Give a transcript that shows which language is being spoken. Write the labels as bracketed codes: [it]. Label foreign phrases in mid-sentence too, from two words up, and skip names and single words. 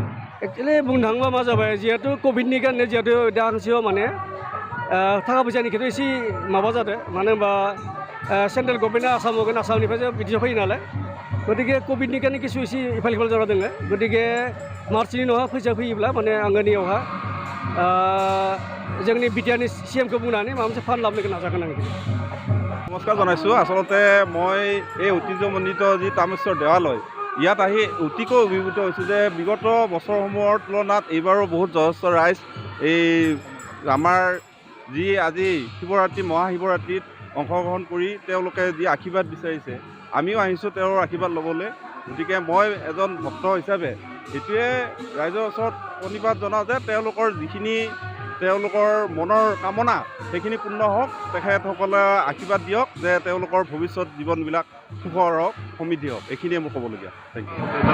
[brx] एक्सुवेलि बुंनो थाङोबा मा जाबाय जिहेतु कभिडनि कारणे जिहेतु दा आंसियाव माने थाखा फैसानि खेथ्रआव एसे माबा जादों मानो होनबा [en] central government [brx] आसामाव होगोन आसामनिफ्राय बिटिआर फैयो नालाय गतिके कभिडनि कारणे किसु एसे इफाल इफाल जाना दङ गतिके मार्चनि उनावहा फैसा फैयोब्ला माने आङो नैयावहा जोंनि बिटिआरनि सिएमखौ बुंनानै माबा मोनसे फान्ड लाबोनो नाजागोन आं [as] নমস্কাৰ জনাইছোঁ আচলতে মই এই ঐতিহ্যমণ্ডিত যি তামেশ্বৰ দেৱালয় ইয়াত আহি অতিকৈ অভিভূত হৈছোঁ যে বিগত বছৰসমূহৰ তুলনাত এইবাৰো বহুত যথেষ্ট ৰাইজ এই আমাৰ যি আজি শিৱৰাত্ৰি মহাশিৱৰাত্ৰিত অংশগ্ৰহণ কৰি তেওঁলোকে যি আশীৰ্বাদ বিচাৰিছে আমিও আহিছোঁ তেওঁৰ আশীৰ্বাদ ল'বলৈ গতিকে মই এজন ভক্ত হিচাপে এইটোৱে ৰাইজৰ ওচৰত প্ৰণিপাত জনাওঁ যে তেওঁলোকৰ যিখিনি তেওঁলোকৰ মনৰ কামনা সেইখিনি পূৰ্ণ হওক তেখেতসকলে আশীৰ্বাদ দিয়ক যে তেওঁলোকৰ ভৱিষ্যত জীৱনবিলাক সুখৰ হওক সমৃদ্ধি হওক এইখিনিয়ে মোৰ ক'বলগীয়া [en] thank you